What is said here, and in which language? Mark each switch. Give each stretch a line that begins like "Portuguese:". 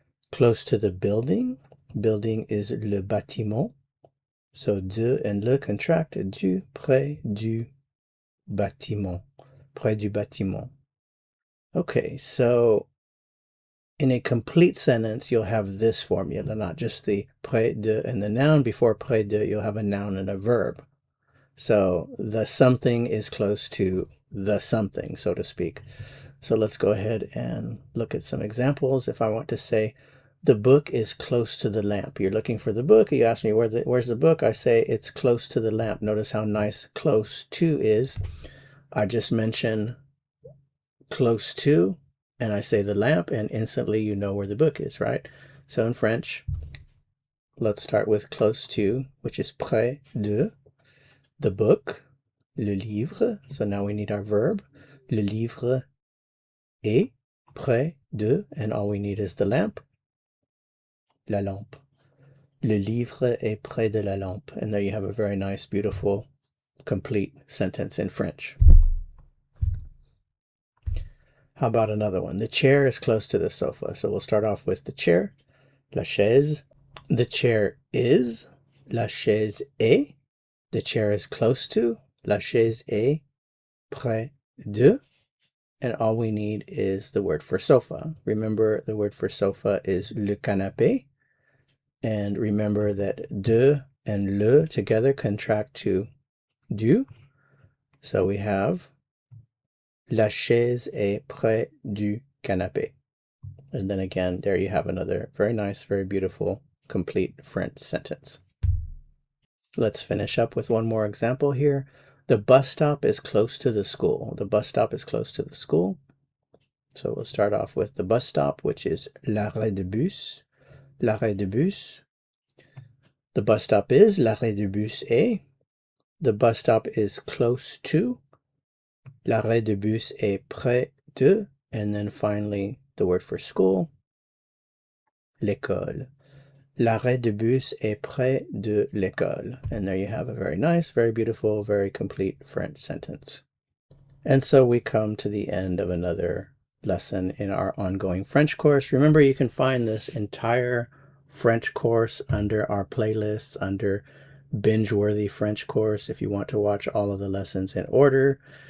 English: Close to the building is le bâtiment, so de and le contract, du,
French: près du bâtiment, près du bâtiment.
English: Okay, so in a complete sentence, you'll have this formula, not just the près de and the noun. Before près de, you'll have a noun and a verb. So the something is close to the something, so to speak. So let's go ahead and look at some examples. If I want to say, the book is close to the lamp. You're looking for the book. You ask me, where's the book? I say it's close to the lamp. Notice how nice close to is. I just mention close to, and I say the lamp, and instantly you know where the book is, right? So in French, let's start with close to, which is près de. The book, le livre. So now we need our verb.
French: Le livre est près de,
English: and all we need is the lamp. La lampe.
French: Le livre est près de la lampe.
English: And there you have a very nice, beautiful, complete sentence in French. How about another one? The chair is close to the sofa. So we'll start off with the chair.
French: La chaise.
English: The chair is.
French: La chaise est.
English: The chair is close to.
French: La chaise est près de.
English: And all we need is the word for sofa. Remember, the word for sofa is le canapé. And remember that de and le together contract to du. So we have
French: la chaise est près du canapé.
English: And then again, there you have another very nice, very beautiful, complete French sentence. Let's finish up with one more example here. The bus stop is close to the school. The bus stop is close to the school. So we'll start off with the bus stop, which is l'arrêt de bus.
French: L'arrêt de bus.
English: The bus stop is
French: l'arrêt de bus est.
English: The bus stop is close to.
French: L'arrêt de bus est près de.
English: And then finally, the word for school, l'école.
French: L'arrêt de bus est près de l'école.
English: And there you have a very nice, very beautiful, very complete French sentence. And so we come to the end of another lesson in our ongoing French course. Remember, you can find this entire French course under our playlists, under binge-worthy French course, if you want to watch all of the lessons in order.